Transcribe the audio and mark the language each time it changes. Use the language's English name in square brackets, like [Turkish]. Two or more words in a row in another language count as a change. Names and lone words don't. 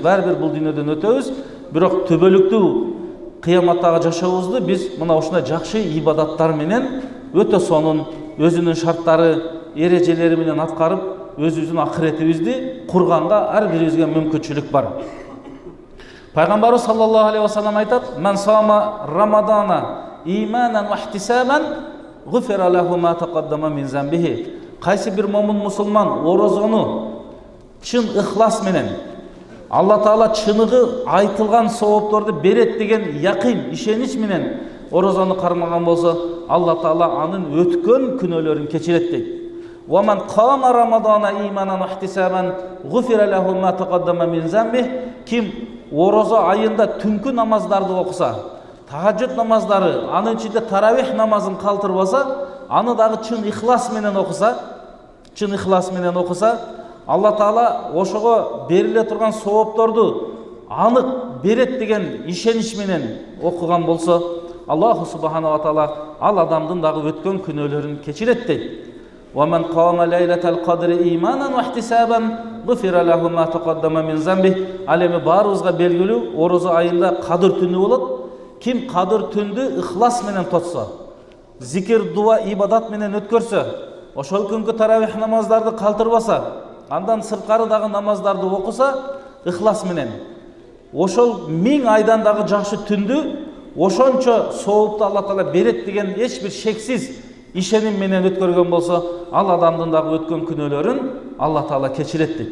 [Kyrgyz] Баары бир бул дүйнөдөн өтөбүз. Бирок түбөлүктүү кыяматтагы жашообузду биз мына ушундай жакшы ибадаттар менен өтө сонун өзүнүн шарттары, эрежелери менен аткарып, өзүбүздүн акыретибизди курганга ар бирибизге мүмкүнчүлүк бар. [Arabic] Пайгамбарыбыз صلى الله عليه وسلم айтат: "من صام رمضان إيمانا واحتسابا غفر له ما تقدم من ذنبه." [Kyrgyz] Кайсы бир момун мусулман орозону чын ыхлас менен, Алла Таала чыныгы айтылган соопторду берет деген якын, ишенич менен орозону кармаган болсо, Алла Таала анын өткөн күнөөлөрүн кечирет дейт. [Arabic] "ومن قام رمضان إيمانا واحتسابا غفر له ما تقدم من ذنبه." [Kyrgyz] Ким орозо айында түнкү намаздарды окуса, тахаджуд намаздары, анын ичинде таравих намазын калтырбаса, аны дагы чын ихлас менен окуса, Алла Таала ошого бериле турган соопторду анык берет деген ишенич менен окуган болсо, [Arabic] الله سبحانه وتعالى [Kyrgyz] ал адамдын дагы өткөн күнөөлөрүн кечирет дейт. [Arabic] "ومن قام ليلة القدر إيمانا واحتسابا غفر له ما تقدم من ذنبه." [Kyrgyz] Ал эми баарыбызга белгилүү, орозо айында Кадыр түнү болот. Ким Кадыр түндү ихлас менен тотсо, зикир, дуа, ибадат менен өткөрсө, ошол күнгү таравих намаздарды калтырбаса, андан сырткары дагы намаздарды окуса, ихлас менен, ошол 1000 айдан дагы жакшы түндү ошончо соопту Алла Таала берет деген эч бир шексиз ишеним менен өткөргөн болсо, ал адамдын дагы өткөн күнөөлөрүн Алла Таала кечирет дейт.